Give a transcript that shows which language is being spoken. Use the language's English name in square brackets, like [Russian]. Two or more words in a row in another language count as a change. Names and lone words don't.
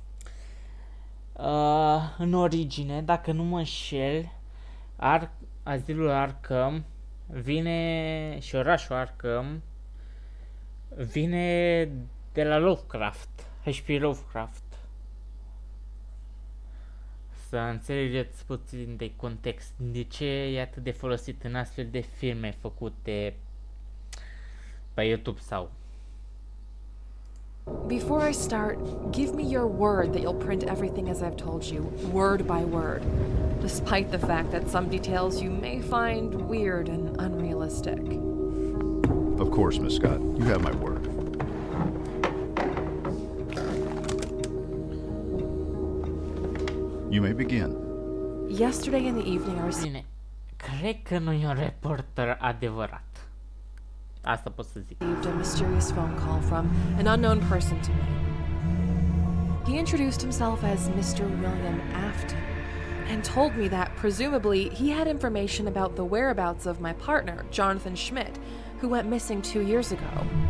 [Romanian] În origine, dacă nu mă înșel, Azilul Arkham vine și orașul Arkham vine de la Lovecraft, H.P. Lovecraft. Să înțelegeți puțin de context, de ce e atât de folosit în astfel de filme făcute pe YouTube sau... [English] Before I start, give me your word that you'll print everything as I've told you, word by word, despite the fact that some details you may find weird and unrealistic. Of course, Miss Scott. You have my word. You may begin. Yesterday in the evening I received... [Romanian] Bine, cred că nu e un reporter adevărat. Asta pot să zic. [English] A mysterious phone call from an unknown person to me. He introduced himself as Mr. William Afton and told me that presumably he had information about the whereabouts of my partner, Jonathan Schmidt, who went missing 2 years ago.